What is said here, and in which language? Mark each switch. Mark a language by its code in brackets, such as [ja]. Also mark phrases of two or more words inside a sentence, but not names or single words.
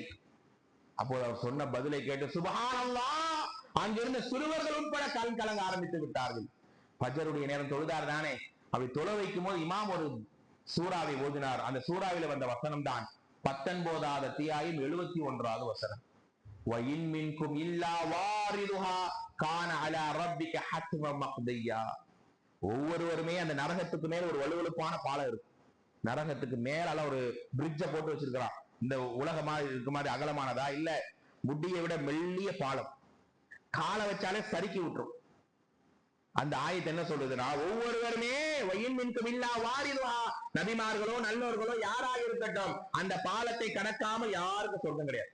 [ta] அப்போது அவர் சொன்ன பதிலை கேட்டு சுப்ஹானல்லாஹ், அங்கிருந்த சிறுவர்கள் உட்பட கண் கலங்க ஆரம்பித்து விட்டார்கள். ஃபஜ்ருடைய நேரம் தொழுதார் தானே, அப்படி தொலை வைக்கும் போது இமாம் ஒரு சூறாவை ஓதினார். அந்த சூறாவில வந்த வசனம் தான் 19வது அத்தியாயம் 71வது வசனம். [ar] وَإِن مِّنكُمْ إِلَّا وَارِدُهَا كَانَ عَلَى رَبِّكَ حَتْمًا مَقْضِيًّا. [ta] ஒவ்வொருவருமே அந்த நரகத்துக்கு மேல ஒரு வலுவழுப்பான பாலம் இருக்கு. நரகத்துக்கு மேல ஒரு பிரிட்ஜ போட்டு வச்சிருக்கிறான். இந்த உலகமா இருக்க மாதிரி அகலமானதா இல்ல, முடியை விட மெல்லிய பாலம், காலை வச்சாலே சறுக்கி விட்டுரும். அந்த ஆயத்து என்ன சொல்றதுன்னா, ஒவ்வொருவருமே நபிமார்களோ நல்லவர்களோ யாராக இருக்கட்டும் அந்த பாலத்தை கடக்காமல் யாருக்கும் சொர்க்கம் கிடையாது.